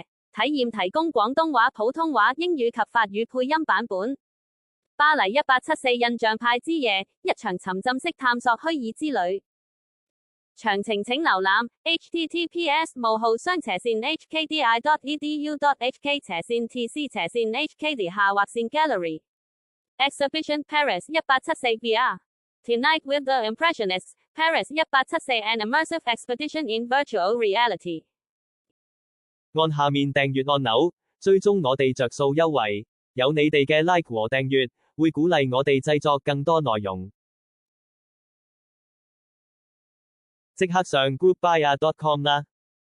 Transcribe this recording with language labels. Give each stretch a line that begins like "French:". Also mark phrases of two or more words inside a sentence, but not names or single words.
Cantonese: 體驗提供廣東話、普通話、英語及法語配音版本。巴黎1874印象派之夜，一場沉浸式探索虛擬之旅。詳情請瀏覽 https://hkdi.edu.hk/tc/hkd/Gallery Exhibition Paris 1874 VR Tonight with the Impressionists Paris 1874 An Immersive Expedition in Virtual Reality。按下面訂閱按鈕，追蹤我哋着數優惠，有你哋嘅 like 和訂閱，會鼓勵我哋製作更多內容。即刻上 groupbuyer.com 啦！